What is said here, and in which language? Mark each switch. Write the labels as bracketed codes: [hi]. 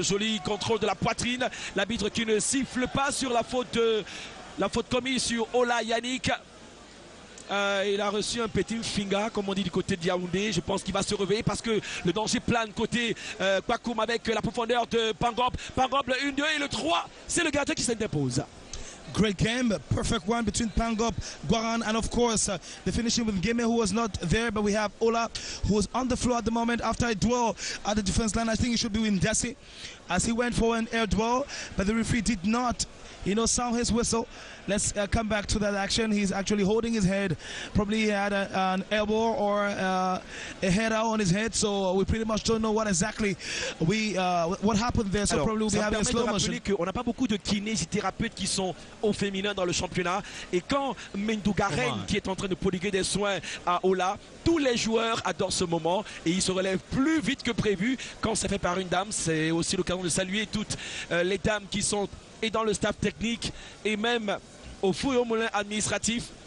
[fr] Le joli contrôle de la poitrine. L'arbitre qui ne siffle pas sur la faute commise sur Ola Yannick. Il a reçu un petit finga, comme on dit du côté de Yaoundé. Je pense qu'il va se réveiller parce que le danger plane côté Kwakoum avec la profondeur de Pangop. Pangop, le 1-2 et le 3, c'est le gardien qui s'impose. [en] Great game, perfect one between Pangop, Guaran, and of course the finishing with Game, who was not there, but we have Ola, who was on the floor at the moment after a dwell at the defense line. I think he should be with Ndessi as he went for an air dwell, but the referee did not, sound his whistle. Let's come back to that action. He's actually holding his head. Probably he had an elbow or a head out on his head, so we pretty much don't know what exactly what happened there. So [fr] alors, [en] probably we'll be having a slow motion. [fr] On n'a pas beaucoup de kinésithérapeutes qui sont au féminin dans le championnat. Et quand Mendou Garen, qui est en train de prodiguer des soins à Ola, tous les joueurs adorent ce moment et ils se relèvent plus vite que prévu quand c'est fait par une dame. C'est aussi l'occasion de saluer toutes les dames qui sont et dans le staff technique et même au fou et au moulin administratif.